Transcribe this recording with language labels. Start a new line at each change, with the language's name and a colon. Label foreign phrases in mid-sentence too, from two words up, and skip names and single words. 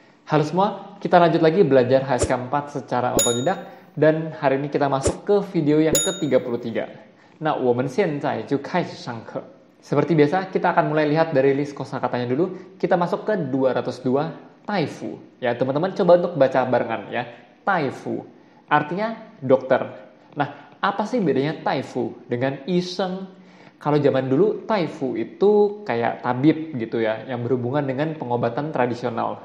Indonesian: Halo semua, kita lanjut lagi belajar HSK 4 secara otodidak dan hari ini kita masuk ke video yang ke-33. Nah,
Chinese: 我们现在就开始上课.
Indonesian: Seperti biasa, kita akan mulai lihat dari list kosakatanya dulu. Kita masuk ke 202, taifu. Ya, teman-teman coba untuk baca barengan ya. Taifu artinya dokter. Nah, apa sih bedanya taifu dengan iseng? Kalau zaman dulu, taifu itu kayak tabib gitu ya, yang berhubungan dengan pengobatan tradisional.